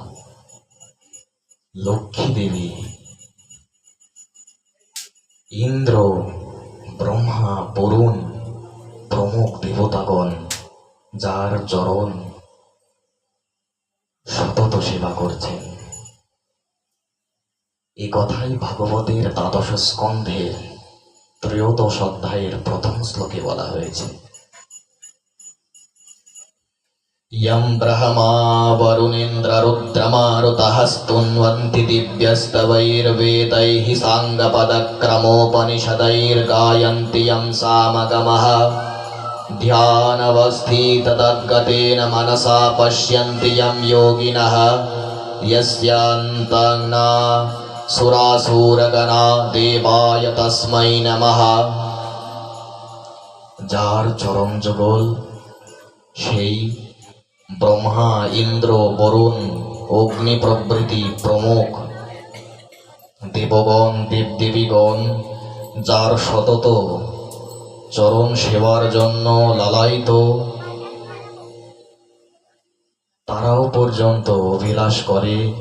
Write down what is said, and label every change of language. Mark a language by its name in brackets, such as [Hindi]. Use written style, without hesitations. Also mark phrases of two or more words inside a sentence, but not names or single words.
[Bangla] লক্ষ্মী দেবী, ইন্দ্র, ব্রহ্মা, বরুণ প্রমুখ দেবতাগণ যার চরণ সতত সেবা করছেন। এ কথাই ভাগবতের দ্বাদশ স্কন্ধের ত্রয়োদশ অধ্যায়ের প্রথম শ্লোকে বলা হয়েছে। [Sanskrit] यं ब्रह्मा वरुणेन्द्र रुद्रमारुतः स्तुन्वन्ति दिव्यस्तवैर्वेदैः साङ्गपदक्रमोपनिषदैर्गायन्ति यं सामगमः। ध्यानवस्थिततद्गतेन मनसा पश्यन्ति यं योगिनः। यस्यान्तं न सुरासुरगणा देवाय तस्मै नमः। [Bangla] যার চরণ যুগল সেই ব্রহ্মা, ইন্দ্র, বরুণ, অগ্নি প্রভৃতি প্রমুখ দেবগণ, দেবদেবীগণ যার সতত চরণ সেবার জন্য লালায়িত, তারাও পর্যন্ত অভিলাষ করে